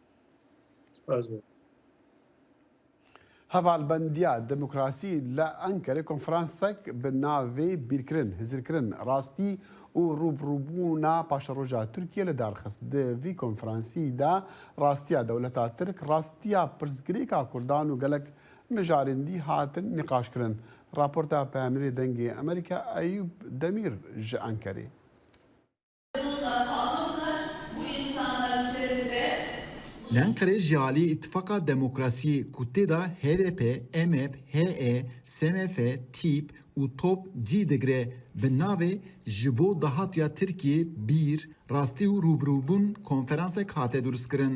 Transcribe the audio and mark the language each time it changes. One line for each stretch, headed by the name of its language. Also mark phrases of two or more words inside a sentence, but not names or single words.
Kurdish: هەڤالبەندیە دموکراسی لە ئەنکەرە کۆنفرانسێک بە ناوێ بیرکردن هزرکردن ڕاستی و ڕوبڕووبوونا پاشە ڕۆژا تورکیە لە دارخست دەڤی کۆنفرانسیدا ڕاستیە دەوڵەتا ترک ڕاستیە پرسگرێکا کوردان و گەلک مژارندی هاتن نقاشکردن. راپۆرتا پەیامەری دەنگی ئەمریکا ئەیوب دەمیر ji ئەنکەرێ. L'Ankara jiyalî İttifaka Demokrasiyê ku tê da HDP, MHP, HE, SMF, TİP û TOP cî digire bi navê ji bo dahatiya Tirkiyê bîr, rastî û rûbirûbûn konferansek hate durstkirin.